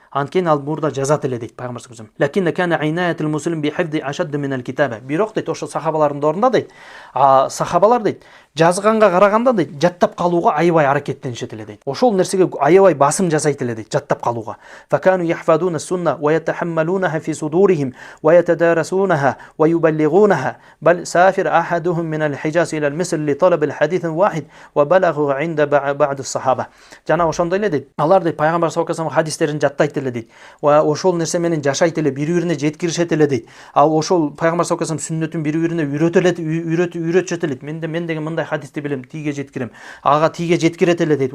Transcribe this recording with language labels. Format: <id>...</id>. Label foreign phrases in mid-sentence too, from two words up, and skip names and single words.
<ky>Анткени ал мурда жазат эле дейт пайгамбар</ky> <ar>صلى الله عليه وسلم. لكن كان عناية المسلم بحفظ أشد من الكتابة.</ar> <ky>Бирок дейт ошо сахабалардын орунда дейт сахабалар дейт жазганга караганда дейт жаттап калууга аябай аракеттенишет эле дейт. Ошол нерсеге аябай басым жасайт эле дейт жаттап калууга.</ky> <ar>فكانوا يحفظون السنة ويتحملونها في صدورهم ويتدارسونها ويبلغونها بل سافر أحدهم من الحجاز إلى مصر لطلب الحديث واحد وبلغوا عند بعض الصحابة.</ar> <ky>Жана ошондой эле дейт. Алар дейт пайгамбар</ky> <ar>صلى الله عليه وسلم</ar> <ky>хадистерин жаттайт эле дейт. Ва ошол нерсе менен жашайт эле, бири-бирине жеткиришет эле дейт. Ал ошол пайгамбар</ky> <ar>صلى الله عليه وسلم</ar> <ky>сүннөтүн бири-бирине үйрөтүшөт эле. Мен деген мындай хадисти билем, тиге жеткирем. Ага тиге жеткирет эле дейт.</ky>